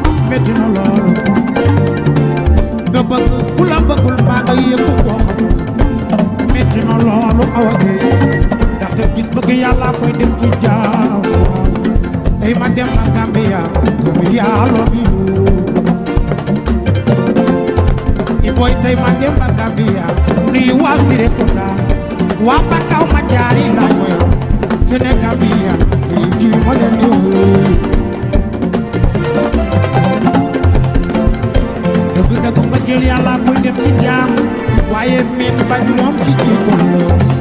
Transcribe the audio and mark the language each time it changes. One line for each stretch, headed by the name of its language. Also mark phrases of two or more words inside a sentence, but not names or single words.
Wolof: Metti na loolu. Nga bëgg ku la bëggul mbaa nga yëg ko. Metti na loolu, Awa Gueye. Ndaxte gis bëgg Yàlla koy def ci jaam. Tey ma dem na Gambia, Gambia
English: love you.
Wolof: I boy tey ma dem ba Gambia, nuyu waa Serekunda, waa Bakaw ma jaari la woy. Sénégambia, kii kii ma leen di woy. Dëgg dëgg mbëggeel Yàlla koy def ci jaam, waaye miin bañ moom ci jikko la.